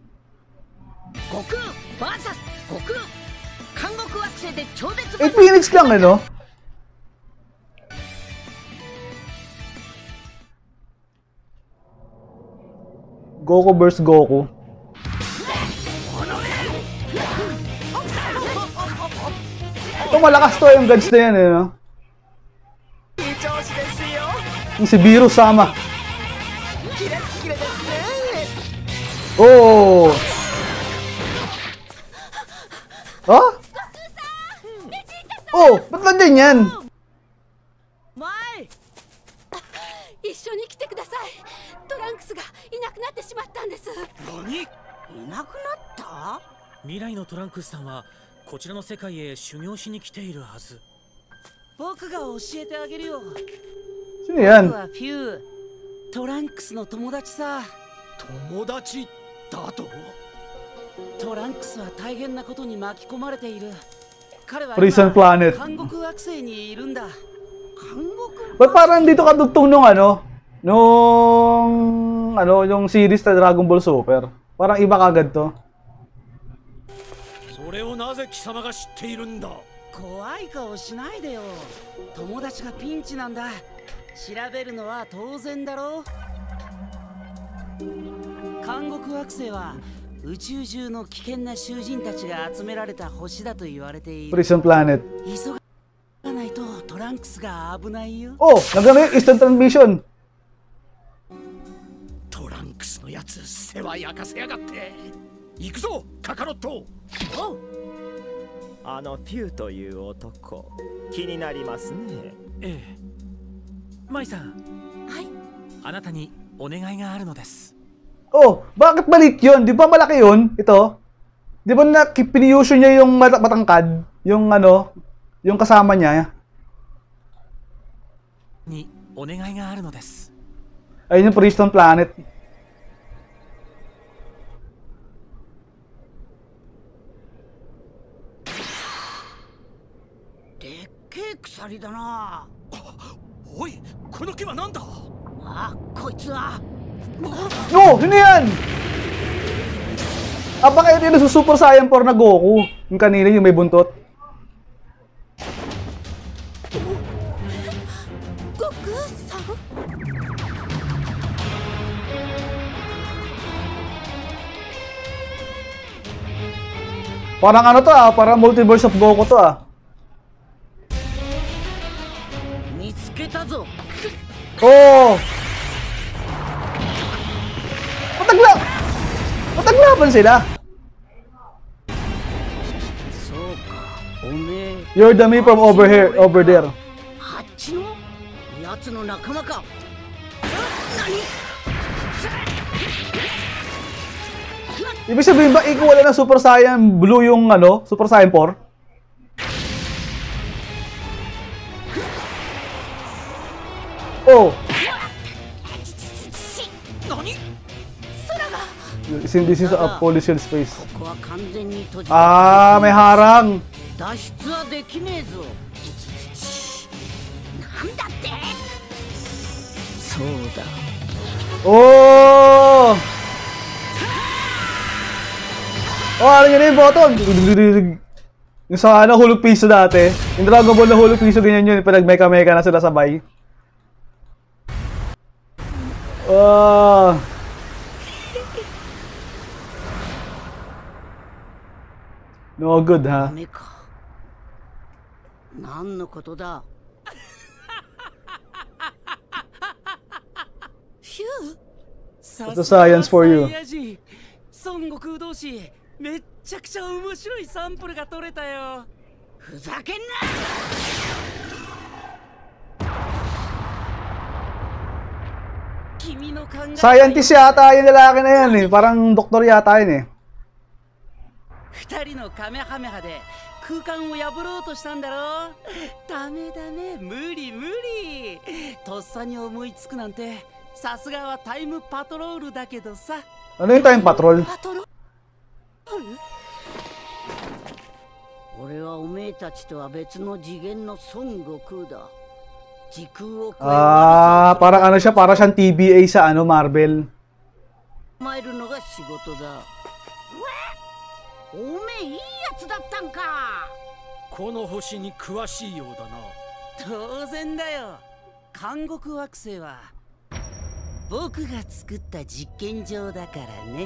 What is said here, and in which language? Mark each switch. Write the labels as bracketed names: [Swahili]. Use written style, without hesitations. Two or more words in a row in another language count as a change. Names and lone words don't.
[Filipino] 8 minutes lang ano? Goku versus Goku. Ito malakas to yung gods na yan eh, no? Yung si Biro sama. Oh! Huh? Oh! Ba't nandiyan yan? [Japanese] Mai! 一緒に来てください。トランクスがいなくなってしまったんです。何？いなくなった？未来のトランクスさんはこちらの世界へ修行しに来ているはず。僕が教えてあげるよ。僕はフュー。トランクスの友達さ。友達だと？トランクスは大変なことに巻き込まれている。彼は今監獄惑星にいるんだ。 [Filipino] Ba't parang dito kadugtong nung yung series na Dragon Ball Super? Parang iba kagad to. [Japanese] それをなぜ貴様が知っているんだ? 怖い顔しないでよ。友達がピンチなんだ。調べるのは当然だろう。監獄惑星は宇宙中の危険な囚人たちが集められた星だと言われている。Prison Planet。急がないとトランクスが危ないよ。 [Filipino] Oh, nagano yung instant transmission。 [Japanese] トランクスのやつ世話焼かせやがって。行くぞ、カカロット。おう。あのフューという男、気になりますね。ええ。舞さん、はい。あなたにお願いがあるのです。 [Filipino] Oh, bakit maliit yun? Di ba malaki yun? Ito? Di ba piniyuso niya yung matangkad? Yung ano? Yung kasama niya? [Japanese] にお願いがあるのです。 [Filipino] Ayun yung Prison Planet. [Japanese] でっけえ鎖だな。おい、この木はなんだ？あ、こいつは。 [Filipino] No! Sino yan? Baka yun yung Super Saiyan 4 na Goku. Yung kanina yung may buntot. [Japanese] Goku-san? [Filipino] Parang ano to parang Multiverse of Goku to [Japanese] 見つけぞ. [Filipino] Oh! Mataglaban sila. [English] You're the me from over here, over there. [Filipino] Ibig sabihin ba ikaw wala na Super Saiyan Blue yung ano, Super Saiyan 4? Oh. [English] This is a pollution space. [Filipino] Ah, may harang. Oh! Oh, ano yun yung button? Yung sa ano, hulog piso dati. Yung Dragon Ball na hulog piso, ganyan yun. Pinag-meka-meka na sila sabay. Oh! [English] No good, ha? [Japanese] 何のことだ。ヒュー。 [Filipino] Ito [English] science for you. [Japanese] 孫悟空同士、めっちゃくちゃ面白いサンプルが取れたよ。ふざけんな。君の考え。 [Filipino] Scientist yata yung lalaki na yan eh. Parang doktor yata yun eh. [Japanese] 二人のカメハメハで空間を破ろうとしたんだろ。ダメダメ、無理無理。とっさに思いつくなんて、さすがはタイムパトロールだけどさ。 [Filipino] Ano yung time patrol? [Japanese] 俺はおめえたちとは別の次元の孫悟空だ。時空を超える。 [Filipino] Parang ano siya, para siyang TBA sa ano, Marvel. [Japanese] 参るのが仕事だ。おめえいいやつだったんか。この星に詳しいようだな。当然だよ。監獄惑星は僕が作った実験場だからね。